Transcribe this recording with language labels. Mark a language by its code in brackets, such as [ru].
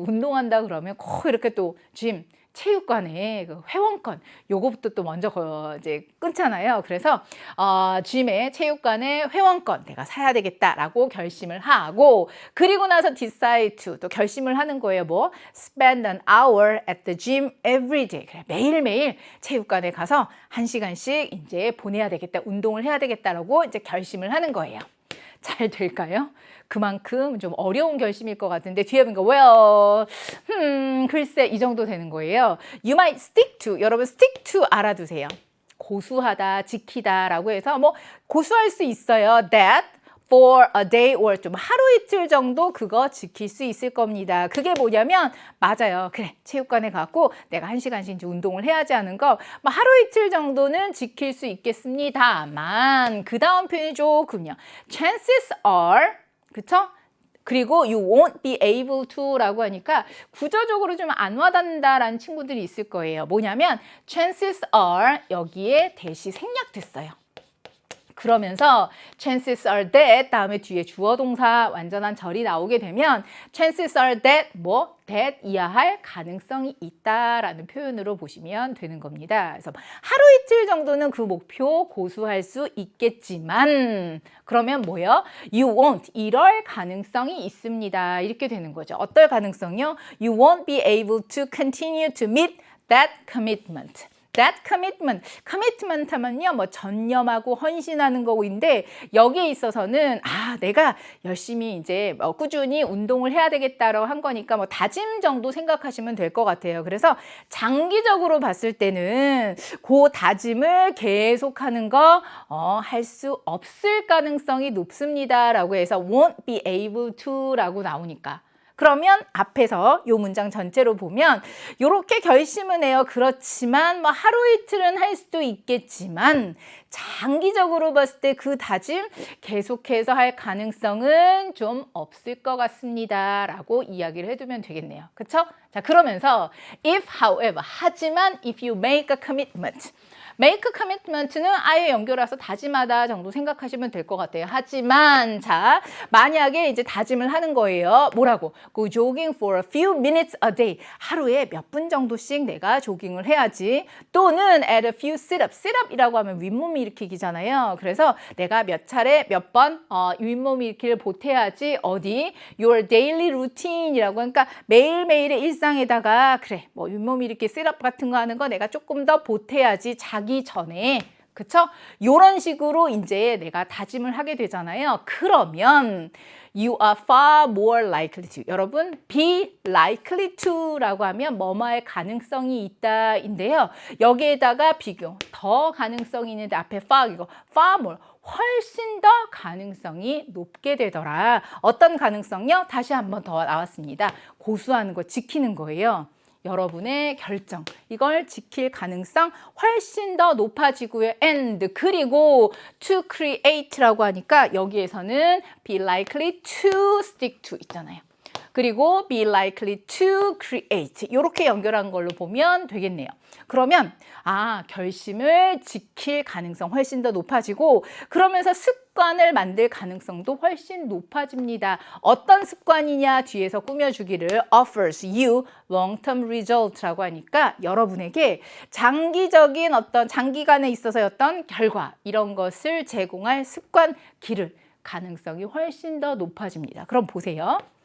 [ko] 운동한다 그러면 꼭 이렇게 또 체육관에 그 회원권 요거부터 또 먼저 이제 끊잖아요. 그래서 짐에 체육관에 회원권 내가 사야 되겠다라고 결심을 하고 그리고 나서 [en] decide to [ko] 또 결심을 하는 거예요. [en] spend an hour at the gym every day. [ko] 그래, 매일매일 체육관에 가서 1시간씩 이제 보내야 되겠다. 운동을 해야 되겠다라고 이제 결심을 하는 거예요. 잘 될까요? 그만큼 좀 어려운 결심일 것 같은데 뒤에 보니까 글쎄 이 정도 되는 거예요. [en] You might stick to. [ko] 여러분 stick to 알아두세요. 고수하다, 지키다 라고 해서 고수할 수 있어요. [en] That for a day or [ko] 좀 하루 이틀 정도 그거 지킬 수 있을 겁니다. 그게 뭐냐면 맞아요. 그래 체육관에 가고 내가 1시간씩 이제 운동을 해야지 하는 거 하루 이틀 정도는 지킬 수 있겠습니다만 그 다음 표현이 조금요. [en] Chances are [ko] 그쵸? 그리고 [en] you won't be able to [ko] 라고 하니까 구조적으로 좀 안 와닿는다라는 친구들이 있을 거예요. 뭐냐면 chances are 여기에 대시 생략됐어요. 그러면서 [en] chances are that [ko] 다음에 뒤에 주어 동사 완전한 절이 나오게 되면 chances are that that 이하할 가능성이 있다라는 표현으로 보시면 되는 겁니다. 그래서 하루 이틀 정도는 그 목표 고수할 수 있겠지만 그러면 뭐예요? [en] You won't [ko] 이럴 가능성이 있습니다. 이렇게 되는 거죠. 어떨 가능성이요? [en] You won't be able to continue to meet that commitment. [ko] That commitment 하면요, 전념하고 헌신하는 거인데 여기에 있어서는 내가 열심히 이제 꾸준히 운동을 해야 되겠다라고 한 거니까 다짐 정도 생각하시면 될 것 같아요. 그래서 장기적으로 봤을 때는 그 다짐을 계속하는 거 할 수 없을 가능성이 높습니다라고 해서 [en] won't be able to [ko] 라고 나오니까. 그러면 앞에서 요 문장 전체로 보면 요렇게 결심은 해요. 그렇지만 뭐 하루 이틀은 할 수도 있겠지만 장기적으로 봤을 때 그 다짐 계속해서 할 가능성은 좀 없을 것 같습니다. 라고 이야기를 해두면 되겠네요. 그쵸? 자, 그러면서 [en] if, however, [ko] 하지만 [en] if you make a commitment. [ko] make a commitment는 아예 연결해서 다짐하다 정도 생각하시면 될 것 같아요. 하지만 자, 만약에 이제 다짐을 하는 거예요. 뭐라고? [en] Go jogging for a few minutes a day. [ko] 하루에 몇 분 정도씩 내가 조깅을 해야지. [en] 또는 at a few sit-up. [ko] sit-up이라고 하면 윗몸 일으키기잖아요. 그래서 내가 몇 차례 몇 번 윗몸 일으키를 보태야지. 어디? Your daily routine이라고 하니까 매일매일의 일상에다가 그래 뭐 윗몸 일으키 sit-up 같은 거 하는 거 내가 조금 더 보태야지. 자기 전에 그쵸? 요런 식으로 이제 내가 다짐을 하게 되잖아요. [en] 그러면 you are far more likely to. [ko] 여러분, be likely to 라고 하면 뭐뭐할 가능성이 있다 인데요. 여기에다가 비교, 더 가능성이 있는데 앞에 far 이거 far more, 훨씬 더 가능성이 높게 되더라. 어떤 가능성이요? 다시 한번 더 나왔습니다. 고수하는 거, 지키는 거예요. 여러분의 결정, 이걸 지킬 가능성 훨씬 더 높아지고요. and 그리고 [en] to create [ko] 라고 하니까 여기에서는 be likely to stick to 있잖아요. 그리고 be likely to create 이렇게 연결한 걸로 보면 되겠네요. 그러면 결심을 지킬 가능성 훨씬 더 높아지고 그러면서 습관을 만들 가능성도 훨씬 높아집니다. 어떤 습관이냐 뒤에서 꾸며주기를 [en] offers you long-term result [ko] 라고 하니까 여러분에게 장기적인 어떤 장기간에 있어서의 어떤 결과 이런 것을 제공할 습관 기를 가능성이 훨씬 더 높아집니다. 그럼 보세요.